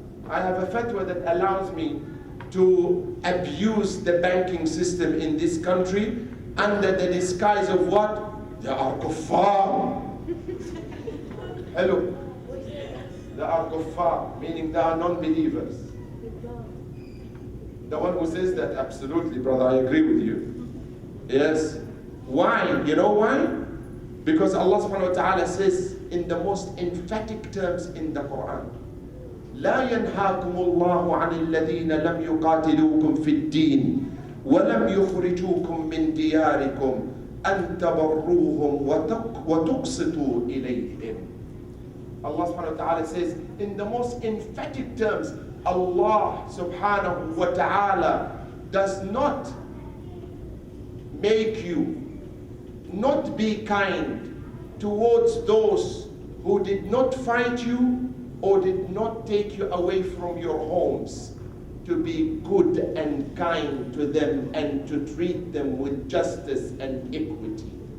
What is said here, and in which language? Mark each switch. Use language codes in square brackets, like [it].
[en] I have a fatwa that allows me to abuse the banking system in this country under the disguise of what? They are kuffar. Hello. They are kuffar, meaning they are non-believers. The one who says that, absolutely, brother, I agree with you. Yes. Why? You know why? Because Allah subhanahu wa ta'ala says in the most emphatic terms [ar] in the Quran, لا ينهاكم الله عن الذين لم يقاتلوكم في الدين ولم يخرجوكم من دياركم أن تبروهم وتقسطوا إليهم. [en] Allah subhanahu wa ta'ala says in the most emphatic terms, Allah subhanahu wa ta'ala does not make you not be kind towards those who did not fight you or did not take you away from your homes, to be good and kind to them and to treat them with justice and equity.